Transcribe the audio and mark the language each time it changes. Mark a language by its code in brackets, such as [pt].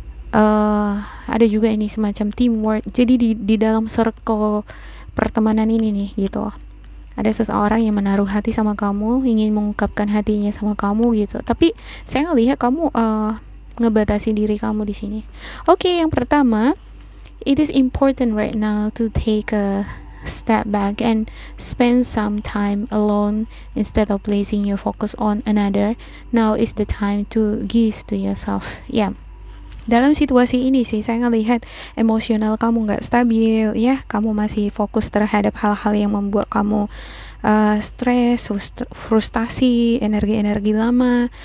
[id] Ada juga ini semacam teamwork, jadi di dalam circle pertemanan ini nih gitu, ada seseorang yang menaruh hati sama kamu, ingin mengungkapkan hatinya sama kamu gitu, tapi saya ngelihat kamu ngebatasi diri kamu di sini. Oke, yang pertama, [en] it is important right now to take a step back and spend some time alone instead of placing your focus on another. Now is the time to give to yourself. [id] Ya, dalam situasi ini sih saya ngelihat emosional kamu nggak stabil ya, kamu masih fokus terhadap hal-hal yang membuat kamu stres, frustasi, energi-energi lama.